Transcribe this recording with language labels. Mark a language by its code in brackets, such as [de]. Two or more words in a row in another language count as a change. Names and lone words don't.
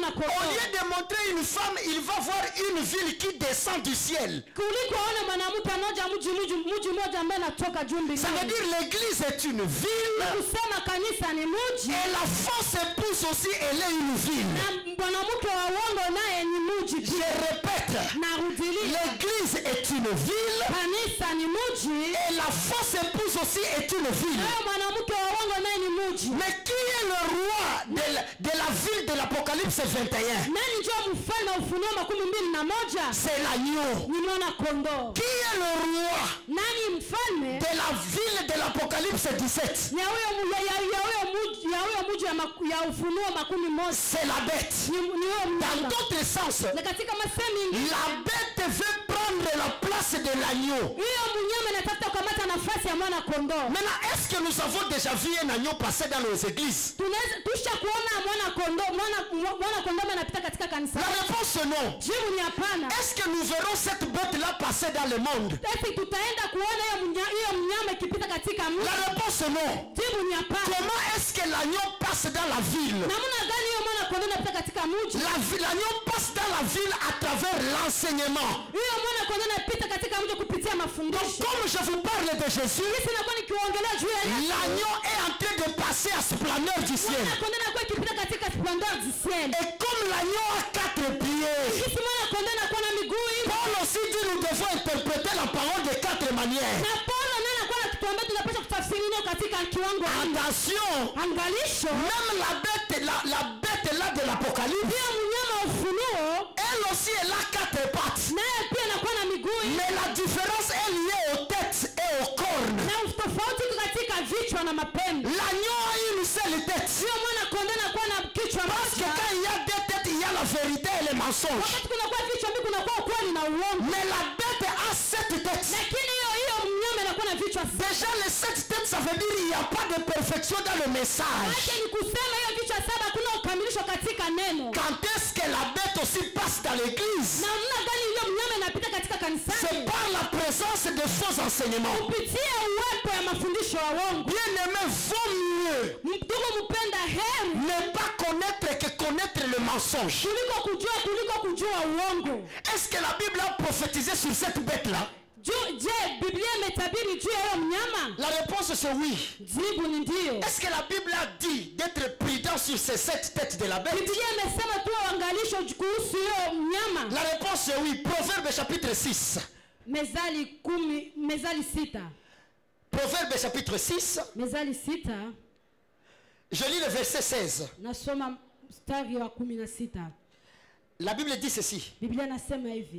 [fr] Au [sw] kondoo. [fr] lieu de montrer une femme, il va voir une ville qui descend du ciel. [sw] Kuliko aone mwanamke anaoja mji mmoja ambaye anatoka juu mbinguni. [fr] Ça veut dire l'église est une ville. [sw] Kusema kanisa ni mji. [fr] Et la fausse épouse aussi, elle est une ville. [sw] Na mwanamke wa uongo naye ni mji. [fr] Je répète, [sw] Narudilia, [fr] l'église est une ville. [sw] kanisa ni mji. [fr] Et la fausse épouse aussi est une ville. [sw] Na mwanamke wa uongo naye ni mji. [fr] Mais qui est le roi de la ville de l'Apocalypse 21? [sw] Nani ndio mfalme wa Ufunuo 21? [fr] C'est l'agneau. [sw] Ni mwana kondoo. [fr] Qui est le roi [sw] Nani mfalme [fr] de la ville de l'Apocalypse 17? [sw] ya huyo mji ya Ufunuo 11? [fr] C'est la bête. [sw] Ni huyo [fr] Dans [sw] mnyama. [fr] d'autres sens, [sw] Na katika masemi [fr] la bête veut prendre la place de l'agneau. [sw] hiyo mnyama anatafuta kukamata nafasi ya mwana kondoo. [fr] Maintenant, est-ce que nous avons déjà vu un agneau passer dans nos églises? [sw] Tusha kuona mwana kondoo anapita katika kanisa. [fr] La réponse non. [sw] Jibu ni hapana. [fr] Est-ce que nous verrons cette bête-là passer dans le monde? [sw] Eti tutaenda kuona hiyo mnyama ikipita katika mji? [fr] La réponse non. [sw] Jibu ni hapana. [fr] Comment est-ce que l'agneau passe dans la ville? [sw] Namna gani hiyo mwana kondoo anapita katika mji? [fr] L'agneau passe dans la ville à travers l'enseignement. [sw] Hiyo mwana kondoo anapita katika mji kupitia [fr] Donc [sw] mafundisho. [fr] comme je vous parle de Jésus, [sw] Sisi nakuwa nikiongelea juu ya [fr] l'agneau est en train de passer à splendeur du ciel. [sw] mwana kondoo anakuwa ikipita katika [fr] splendeur du ciel. Et comme l'agneau a 4 pieds, [sw] Sisi mwana kondoo anakuwa na miguu hivi. [fr] Paul aussi dit nous devons interpréter la parole de 4 manières. [sw] Na Paulo naye anakuwa anatuambia tunapaswa kutafsiri neno katika kiwango hiki. [fr] Attention, [sw] Angalisho, [fr] même la bête là de l'Apocalypse, [sw] hiyo mnyama wa Ufunuo [fr] elle aussi elle a 4 pattes. [sw] naye pia anakuwa na miguu hivi. [fr] Mais la différence est liée aux têtes et aux cornes. [sw] Na tofauti katika vichwa na mapembe. [fr] L'agneau a une seule tête. [sw] Hiyo mwana kondoo anakuwa na kichwa [fr] Parce que [sw] moja. [fr] quand il y a 2 têtes, il y a la vérité et le mensonge. [sw] Wakati kunakuwa vichwa mbili kunakuwa ukweli na uongo. [fr] Mais la bête a 7 têtes. [sw] lakini hiyo mnyama inakuwa na vichwa 7. [fr] Déjà les 7 têtes, ça veut dire il n'y a pas de perfection dans le message. [sw] Maana ni kusema hiyo vichwa 7 kuna ukamilisho katika neno. [fr] Quand est-ce que la bête aussi passe dans l'église? [sw] Na mna gani hiyo mnyama inapita katika kanisa? [fr] C'est par la présence de faux enseignements. [sw] Kupitia uwepo ya mafundisho ya uongo. [fr] Bien-aimé, vaut mieux [sw] Ndugu mpenda, heri [fr] ne pas connaître que connaître le mensonge. [sw] kuliko kujua uongo. [fr] Est-ce que la Bible a prophétisé sur cette bête-là? [sw] Je, Biblia imetabiri juu ya huyo mnyama? [fr] La réponse c'est oui. [sw] Jibu ni ndio. [fr] Est-ce que la Bible a dit d'être prudent sur ces 7 têtes de la bête? [sw] Biblia imesema tu uangalisho kuhusu hiyo mnyama. [fr] La réponse c'est oui. Proverbe chapitre 6. [sw] Mezali 6. [fr] Proverbe chapitre 6. [sw] Mezali 6. [fr] Je lis le verset 16. [sw] Nasoma mstari wa 16. [fr] La Bible dit ceci. [sw] Biblia nasema hivi.